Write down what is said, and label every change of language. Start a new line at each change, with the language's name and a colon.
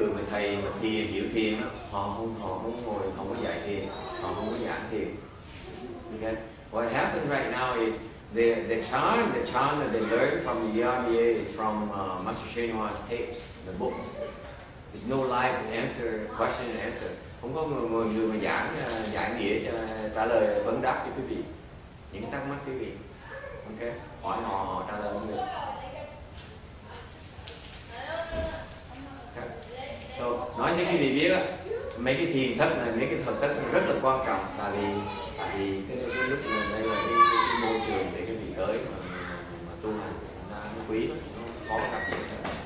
Vietnamese: thầy mà thiền hiểu thiền đó, họ không ngồi, không có dạy thiền, họ không có giảng thiền.
English: Okay, what happens right now is the chant that they learn from the ERDA is from Master Srinivas tapes, the books. There's no live answer, question and answer.
Vietnamese: Không có người mà giảng nghĩa trả lời vấn đáp cho quý vị những thắc mắc quý vị. Ok, hỏi họ trả lời không được. Okay. So, nói cho quý vị biết á, mấy cái thiền thất này, mấy cái thuật thất này rất là quan trọng, tại vì cái lúc này đây là cái môi trường để cái vị tới mà tu hành nó quý lắm, nó khó gặp được.